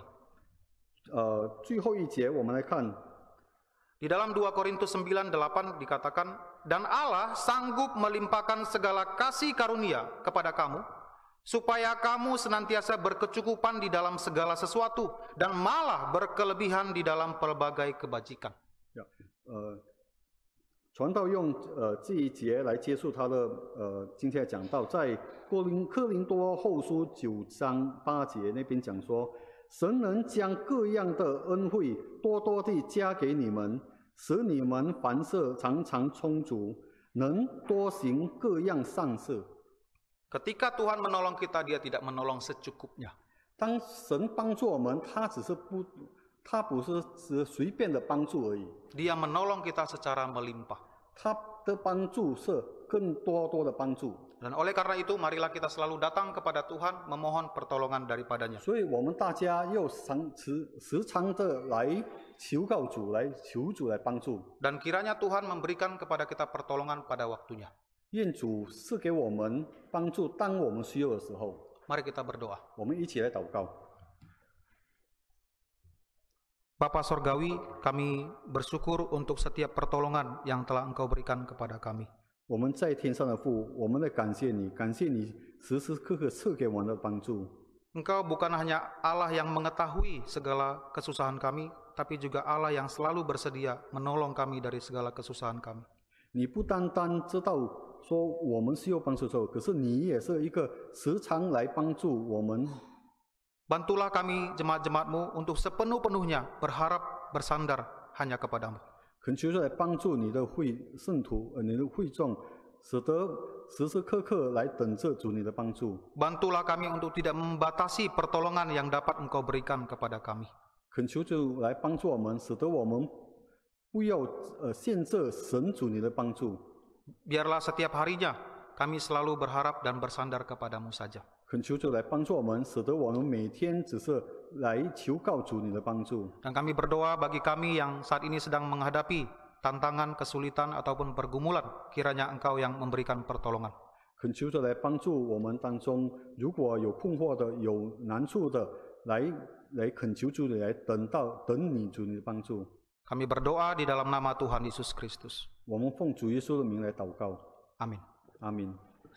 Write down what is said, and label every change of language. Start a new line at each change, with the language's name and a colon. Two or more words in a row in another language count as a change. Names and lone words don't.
Chinese: 最后一节我们来看，
Indonesian: Di dalam 2 Korintus 9:8 dikatakan, dan Allah sanggup melimpahkan segala kasih karunia kepada kamu, supaya kamu senantiasa berkecukupan di dalam segala sesuatu dan malah berkelebihan di dalam pelbagai kebajikan.
Chinese: 传道用这一节来结束他的今天的讲道，在哥林多后书9章8节那边讲说，神能将各样的恩惠多多地加给你们，使你们凡事常常充足，能多行各样善事。
Indonesian: Ketika Tuhan menolong kita, Dia tidak menolong secukupnya.
Chinese: 当神帮助我们，他不是只随便的帮助而已，
Indonesian: Dia menolong kita secara melimpah.
Chinese: 他的帮助是更多的帮助。
Indonesian: Dan oleh karena itu, marilah kita selalu datang kepada Tuhan memohon pertolongan daripadanya.
Chinese: 所以我们大家要时常的来求告主，来求主来帮助。
Indonesian: Dan kiranya Tuhan memberikan kepada kita pertolongan pada waktunya.
Chinese: 愿主赐给我们帮助，当我们需要的时候，
Indonesian: Mari kita berdoa.
Chinese: 我们一起来祷告。
Indonesian: Bapa Sorgawi, kami bersyukur untuk setiap pertolongan yang telah Engkau berikan kepada kami.
Chinese: 我们在天上的父，我们来感谢你，感谢你时时刻刻赐给我们的帮助。
Indonesian: Engkau bukan hanya Allah yang mengetahui segala kesusahan kami, tapi juga Allah yang selalu bersedia menolong kami dari segala kesusahan kami.
Chinese: 你不单单知道说我们需要帮助的时候，可是你也是一个时常来帮助我们。
Indonesian: Bantulah kami jemaat-jemaat-Mu untuk sepenuh-penuhnya berharap bersandar hanya kepadamu.
Chinese: 恳求主来帮助你的圣徒，你的会众，使得时时刻刻来等着主你的帮助。
Indonesian: Bantulah kami untuk tidak membatasi pertolongan yang dapat Engkau berikan kepada kami.
Chinese: 恳求主来帮助我们，使得我们不要限制神主你的帮助。
Indonesian: Biarlah setiap harinya kami selalu berharap dan bersandar kepadamu saja.
Chinese: 恳求主来帮助我们，使得我们每天只是来求告主你的帮助。
Indonesian: Dan kami berdoa bagi kami yang saat ini sedang menghadapi tantangan, kesulitan ataupun pergumulan, kiranya Engkau yang memberikan pertolongan.
Chinese: 恳求主来帮助我们当中，如果有困惑的、有难处的，来恳求主来等你主你的帮助。
Indonesian: Kami berdoa di dalam nama Tuhan Yesus Kristus.
Chinese: 我们奉主耶稣的名来祷告，
Indonesian: Amin.